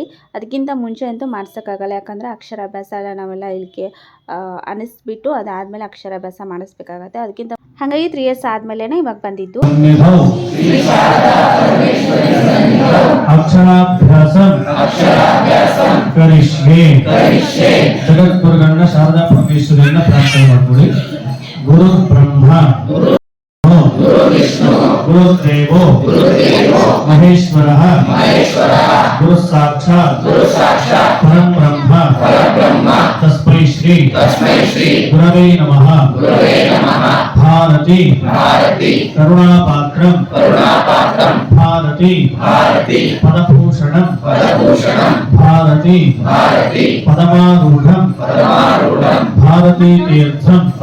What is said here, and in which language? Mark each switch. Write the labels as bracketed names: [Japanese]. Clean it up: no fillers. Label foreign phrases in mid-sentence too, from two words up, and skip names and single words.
[Kannada] ಅದಕ್ಕಿಂತ ಮುಂಚೆ ಅಂತೂ ಮಾಡ್ಸೋಕ್ಕಾಗಲ್ಲ, ಯಾಕಂದರೆ ಅಕ್ಷರಾಭ್ಯಾಸ ಎಲ್ಲ ನಾವೆಲ್ಲ ಇಲ್ಲಿಗೆ ಅನಿಸ್ಬಿಟ್ಟು ಅದಾದಮೇಲೆ ಅಕ್ಷರಾಭ್ಯಾಸ ಮಾಡಿಸ್ಬೇಕಾಗತ್ತೆ. ಅದಕ್ಕಿಂತ ಹಾಗಾಗಿ 3 ಇಯರ್ಸ್ ಆದಮೇಲೆ ಇವಾಗ ಬಂದಿದ್ದು. ಜಗದ್ಗುರುಗಳನ್ನ ಶಾರದಾ ಪರಮೇಶ್ವರಿಯನ್ನ ಪ್ರಾರ್ಥನೆ ಮಾಡ್ಕೊಳ್ಳಿ. [Sanskrit] ಗುರು ಬ್ರಹ್ಮ ಗುರುದೇವೋ ಮಹೇಶ್ವರಃ ಗುರು ಸಾಕ್ಷಾತ್ ಪರಬ್ರಹ್ಮ ತಸ್ಮೈ ಶ್ರೀ ಗುರವೇ ನಮಃ. ಭಾರತಿ ಕರುಣಾಪಾತ್ರಂ ಭಾರತಿ ಪದಭೂಷಣಂ ಭಾರತಿ ಪದಮಾರೂಢಂ ಭಾರತೀ ತೀರ್ಥಂ